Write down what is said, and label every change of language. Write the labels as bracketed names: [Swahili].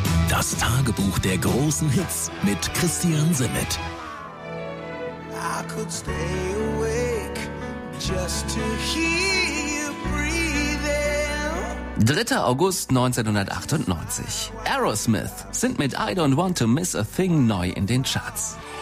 [German] Das Tagebuch der großen Hits mit Christian Simmet. [English] I could stay awake just to hear you breathing. [German] 3. August 1998. Aerosmith sind mit I Don't Want to Miss a Thing neu in den Charts.